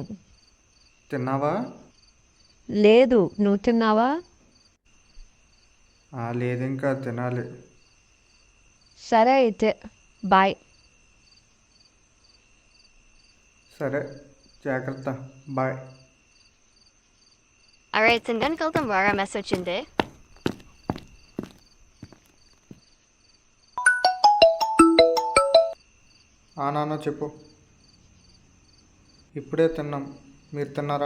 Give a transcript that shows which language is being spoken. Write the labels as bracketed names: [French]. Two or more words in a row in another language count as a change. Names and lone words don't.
[Telugu] తిన్నావా? లేదు, నువ్వు తిన్నావా? లేదు, ఇంకా తినాలి. సరే అయితే బాయ్. సరే, జాగ్రత్త. బాయ్. [Filipino] Alright, sendkan ka itong Rara message hindi. [Telugu] నాన్న చెప్పు. ఇప్పుడే తిన్నాం. మీరు తిన్నారా?